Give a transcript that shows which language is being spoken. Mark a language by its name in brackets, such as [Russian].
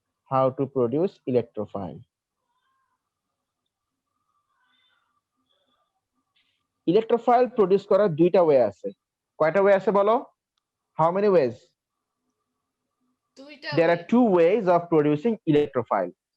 [English] How to produce electrophile. [Bangla] Electrophile produce করার দুইটা way আছে। কয়টা ওয়ে আছে বলো? [English] How many ways? [Bangla] দুইটা [English] There are two ways of producing electrophile.